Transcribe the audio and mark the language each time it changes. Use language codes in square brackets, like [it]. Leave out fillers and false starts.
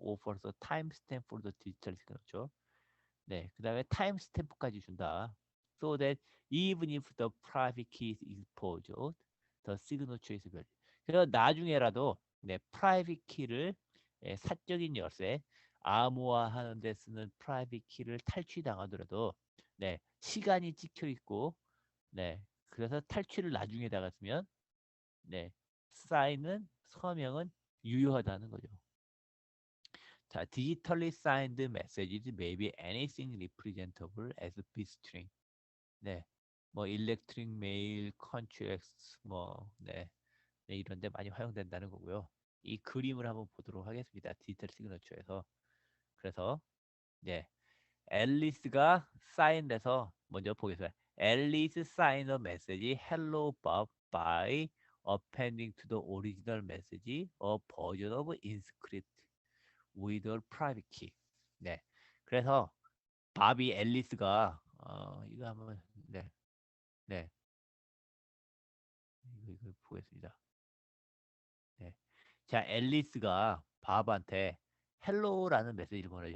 [en] offers a timestamp for the digital signature. [ko] 네, 그 다음에 타임스탬프까지 준다. [en] So that even if the private key is exposed, the signature is valid. [ko] 그래서 나중에라도 네, 프라이빗 키를 사적인 열쇠 암호화하는 데 쓰는 프라이빗 키를 탈취당하더라도 네, 시간이 찍혀 있고 네, 그래서 탈취를 나중에다가 쓰면 네, 사인은 서명은 유효하다는 거죠. [en] 자, digitally signed messages may be anything representable as bitstring. [ko] 네, 뭐 electric mail, contracts, 뭐 네, 이런 데 많이 활용된다는 거고요. 이 그림을 한번 보도록 하겠습니다. 디지털 시그너처에서. 그래서 네, 앨리스가 사인해서 먼저 보겠습니다. [en] 앨리스 signed a message, hello Bob, by appending to the original message a version of InScript with a private key. [ko] 네, 그래서 바비 앨리스가 이거 한번 네, 네, 이거 보겠습니다. 네, 자 앨리스가 밥한테 헬로라는 메시지를 보내죠.